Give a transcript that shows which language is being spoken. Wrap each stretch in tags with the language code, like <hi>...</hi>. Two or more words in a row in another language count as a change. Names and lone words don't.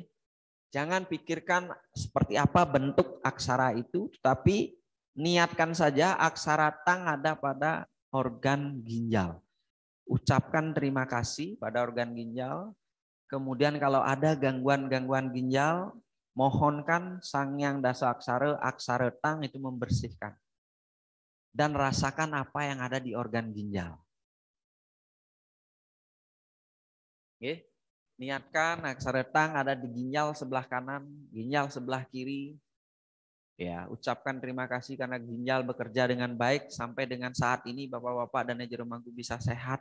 <id>Jangan pikirkan seperti apa bentuk aksara itu, tetapi niatkan saja aksara tang ada pada organ ginjal. Ucapkan terima kasih pada organ ginjal. Kemudian kalau ada gangguan-gangguan ginjal, mohonkan sangyang dasa aksara tang itu membersihkan. Dan rasakan apa yang ada di organ ginjal. Oke. Niatkan aksara tang ada di ginjal sebelah kanan, ginjal sebelah kiri. Ya, ucapkan terima kasih karena ginjal bekerja dengan baik sampai dengan saat ini Bapak-bapak dan Jero Mangku bisa sehat.</id>